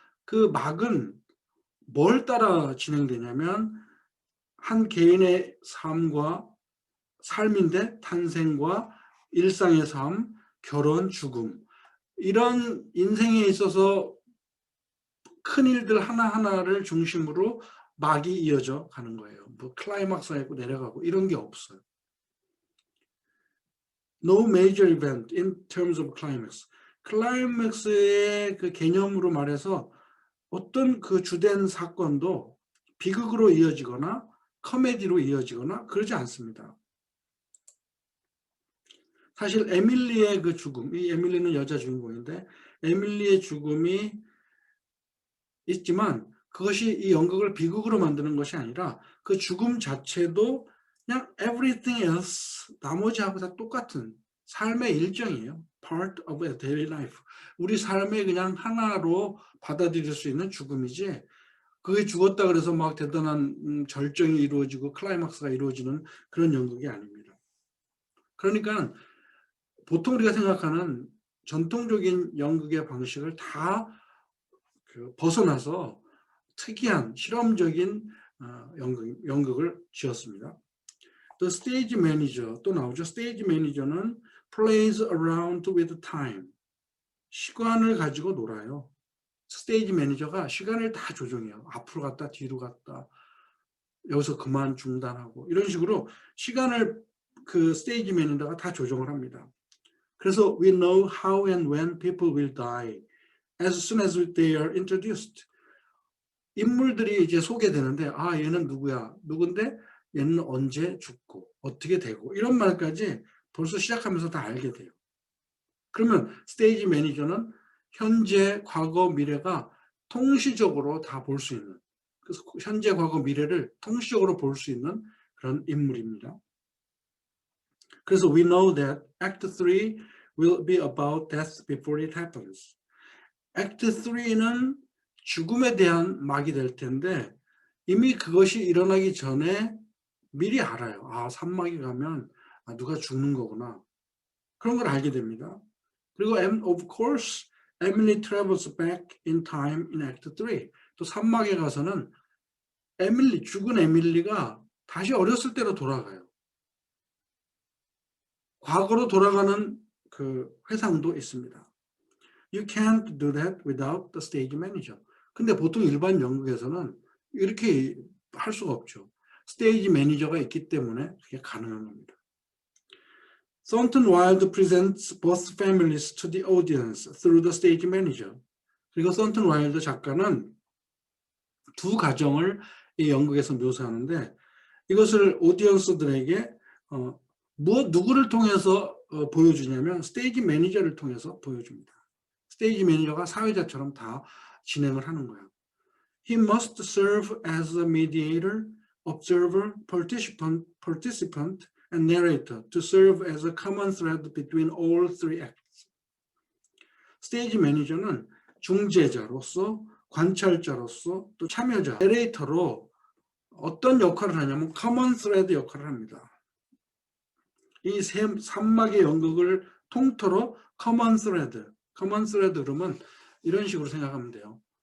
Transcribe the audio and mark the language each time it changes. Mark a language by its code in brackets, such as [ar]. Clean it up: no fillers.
[ko] 그 막은 뭘 따라 진행되냐면 한 개인의 삶인데 탄생과 일상의 삶, 결혼, 죽음 이런 인생에 있어서 큰 일들 하나하나를 중심으로 막이 이어져 가는 거예요. 뭐 클라이막스가 있고 내려가고 이런 게 없어요. [en] No major event in terms of climax. [ko] 클라이맥스의 그 개념으로 말해서 어떤 그 주된 사건도 비극으로 이어지거나 코미디로 이어지거나 그러지 않습니다. 사실 에밀리의 그 죽음, 이 에밀리는 여자 주인공인데 에밀리의 죽음이 있지만 그것이 이 연극을 비극으로 만드는 것이 아니라 그 죽음 자체도 그냥 [en] everything else, [ko] 나머지하고 다 똑같은 삶의 일정이에요. [en] Part of a daily life. [ko] 우리 삶의 그냥 하나로 받아들일 수 있는 죽음이지 그게 죽었다 그래서 막 대단한 절정이 이루어지고 클라이막스가 이루어지는 그런 연극이 아닙니다. 그러니까 보통 우리가 생각하는 전통적인 연극의 방식을 다 벗어나서 특이한 실험적인 연극을 지었습니다. [en] The stage manager [ko] 또 나오죠. [en] stage manager는 plays around with time. [ko] 시간을 가지고 놀아요. 스테이지 매니저가 시간을 다 조정해요. 앞으로 갔다 뒤로 갔다 여기서 그만 중단하고 이런 식으로 시간을 그 스테이지 매니저가 다 조정을 합니다. 그래서 [en] we know how and when people will die as soon as they are introduced. [ko] 인물들이 이제 소개되는데 얘는 누구야? 누군데 얘는 언제 죽고 어떻게 되고 이런 말까지 벌써 시작하면서 다 알게 돼요. 그러면 스테이지 매니저는 현재, 과거, 미래가 통시적으로 다 볼 수 있는, 그래서 현재, 과거, 미래를 통시적으로 볼 수 있는 그런 인물입니다. 그래서 [en] we know that Act 3 will be about death before it happens. [ko] Act 3는 죽음에 대한 막이 될 텐데 이미 그것이 일어나기 전에 미리 알아요. 산막에 가면 누가 죽는 거구나. 그런 걸 알게 됩니다. [en] 그리고 of course, Emily travels back in time in Act 3. [ko] 또 산막에 가서는 죽은 에밀리가 다시 어렸을 때로 돌아가요. 과거로 돌아가는 그 회상도 있습니다. [en] You can't do that without the stage manager. [ko] 근데 보통 일반 연극에서는 이렇게 할 수가 없죠. 스테이지 매니저가 있기 때문에 그게 가능한 겁니다. [en] Thornton Wilde presents both families to the audience through the stage manager. [ko] 그리고 썬튼 와일드 작가는 두 가정을 이 연극에서 묘사하는데 이것을 오디언스들에게 누구를 통해서 보여주냐면 스테이지 매니저를 통해서 보여줍니다. 스테이지 매니저가 사회자처럼 다 진행을 하는 거예요. [en] He must serve as a mediator, observer, participant, and narrator to serve as a common thread between all three acts. [ko] 스테이지 매니저는 중재자로서, 관찰자로서, 또 참여자, 내레이터로 어떤 역할을 하냐면 커먼 스레드 역할을 합니다. 이 산막의 연극을 통틀어 커먼 스레드 그러면 이런 식으로 생각하면 돼요.